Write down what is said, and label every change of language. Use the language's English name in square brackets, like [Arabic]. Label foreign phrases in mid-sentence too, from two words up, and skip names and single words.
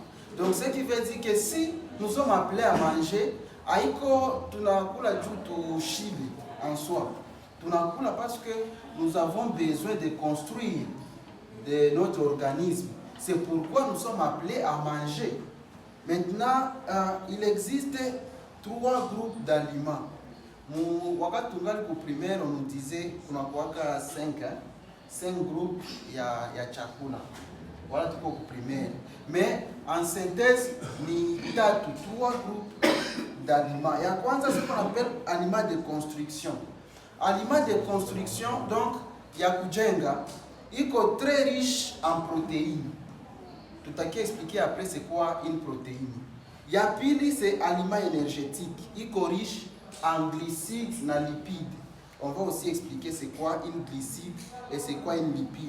[French] Donc, ce qui veut dire que si nous sommes appelés à manger, aïko, tu n'as pas du chili en soi. Tu n'as pas parce que nous avons besoin de construire notre organisme. C'est pourquoi nous sommes appelés à manger. Maintenant, il existe 3 groupes d'aliments. [Swahili] Wakati tungali ku primaire, [French] on nous disait qu'on a 5 groupes [Swahili] ya chakula. Voilà tuko ku primaire. [French] Mais en synthèse, ni 3 groupes d'aliments. [Swahili] Ya kwanza [French] c'est ce qu'on appelle aliments de construction. Aliments de construction, donc, [Swahili] ya kujenga, [French] il est très riche en protéines. Tout à qui expliquer après c'est quoi une protéine. Yapili c'est aliment énergétique, il est riche en glucides et lipides. On va aussi expliquer c'est quoi une glucide et c'est quoi une lipide.